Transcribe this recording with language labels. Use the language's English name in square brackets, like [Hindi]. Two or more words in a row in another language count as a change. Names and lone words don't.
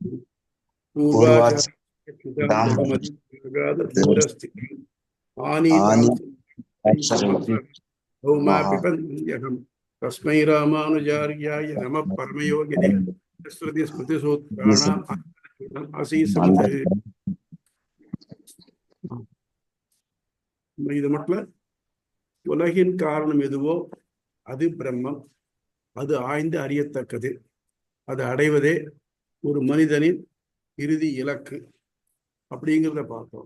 [Sanskrit] पूर्वाचार्यहम् तस्मै रामानुजार्याय नमः परमयोगिने श्रुति स्मृतिसूत्राणाम् आसीसमते [Tamil] இது மட்டும் உலகின் காரணம் எதுவோ அது பிரம்மம். அது ஆய்ந்து அறியத்தக்கது. அது அடைவதே ஒரு மனிதனின் இறுதி இலக்கு அப்படிங்கிறத பார்த்தோம்.